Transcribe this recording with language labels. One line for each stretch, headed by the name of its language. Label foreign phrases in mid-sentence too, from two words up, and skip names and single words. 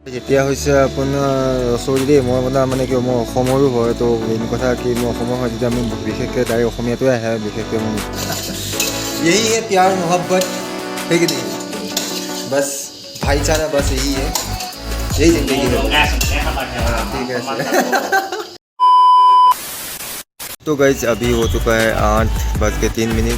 Assamese: এতিয়া হৈছে আপোনাৰ ৰচৌৰি দেই। মই আপোনাৰ মানে কি মই অসমৰো হয়, তো মেইন কথা কি মই অসমৰ হয় যেতিয়া মোৰ বিশেষকৈ ডাইৰেক্ট অসমীয়াটোৱে আহে বিশেষকৈ মোৰ।
Hindi: यही है प्यार मोहब्बत है कि नहीं, बस भाईचारा, बस यही है, यही जिंदगी है। ठीक है तो गाइस अभी हो चुका है 8:03।